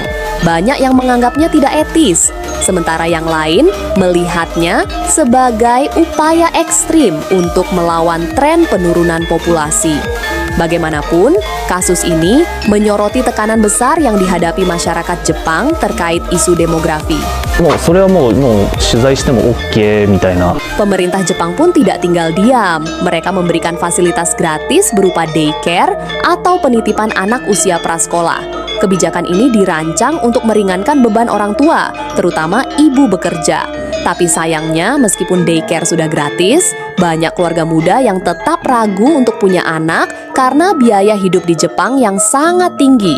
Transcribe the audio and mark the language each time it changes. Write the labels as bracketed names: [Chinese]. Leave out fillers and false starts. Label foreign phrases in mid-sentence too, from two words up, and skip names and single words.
[Indonesian] Banyak yang menganggapnya tidak etis, sementara yang lain melihatnya sebagai upaya ekstrim untuk melawan tren penurunan populasi. Bagaimanapun, kasus ini menyoroti tekanan besar yang dihadapi masyarakat Jepang terkait isu demografi. [Japanese] もうそれはもう取材しても OK みたいな。 [Indonesian] Pemerintah Jepang pun tidak tinggal diam. Mereka memberikan fasilitas gratis berupa daycare atau penitipan anak usia prasekolah. Kebijakan ini dirancang untuk meringankan beban orang tua, terutama ibu bekerja. Tapi sayangnya, meskipun daycare sudah gratis, banyak keluarga muda yang tetap ragu untuk punya anak karena biaya hidup di Jepang yang sangat tinggi.